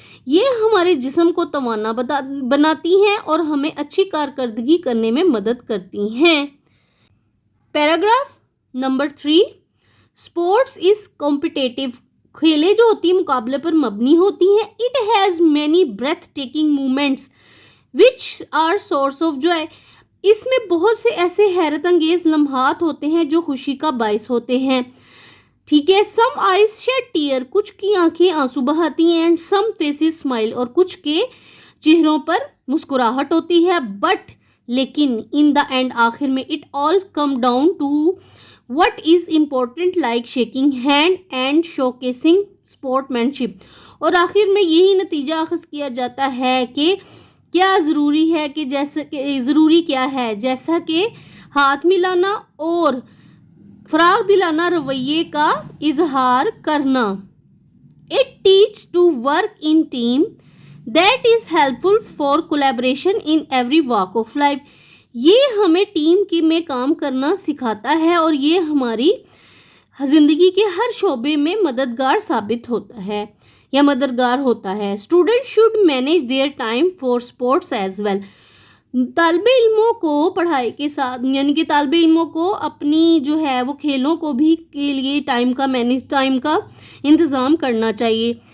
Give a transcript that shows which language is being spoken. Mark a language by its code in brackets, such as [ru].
[ur] یہ ہمارے جسم کو توانا بناتی ہیں اور ہمیں اچھی کارکردگی کرنے میں مدد کرتی ہیں. [en] Paragraph number 3 sports is competitive. [ur] کھیلیں جو ہوتی ہیں مقابلے پر مبنی ہوتی ہیں. [en] It has many breathtaking moments which are source of joy. [ur] اس میں بہت سے ایسے حیرت انگیز لمحات ہوتے ہیں جو خوشی کا باعث ہوتے ہیں. ٹھیک ہے. [en] some eyes shed tear [ur] کچھ کی آنکھیں آنسو بہاتی ہیں. [en] and some faces smile [ur] اور کچھ کے چہروں پر مسکراہٹ ہوتی ہے. [en] but [ur] لیکن [en] in the end [ur] آخر میں [en] It all come down to what is important like shaking hand and showcasing sportsmanship. [ur] اور آخر میں یہی نتیجہ اخذ کیا جاتا ہے کہ کیا ضروری ہے کہ ضروری کیا ہے جیسا کہ ہاتھ ملانا اور فراغ دلانا رویے کا اظہار کرنا. [en] It teaches to work in team that is helpful for collaboration in every walk of life. [ur] یہ ہمیں ٹیم کی میں کام کرنا سکھاتا ہے اور یہ ہماری زندگی کے ہر شعبے میں مددگار ثابت ہوتا ہے یا مددگار ہوتا ہے. [en] Students should manage their time for sports as well. [ur] طالب علموں کو پڑھائی کے ساتھ یعنی کہ طالب علموں کو اپنی جو ہے وہ کھیلوں کو بھی کے لیے ٹائم کا انتظام کرنا چاہیے.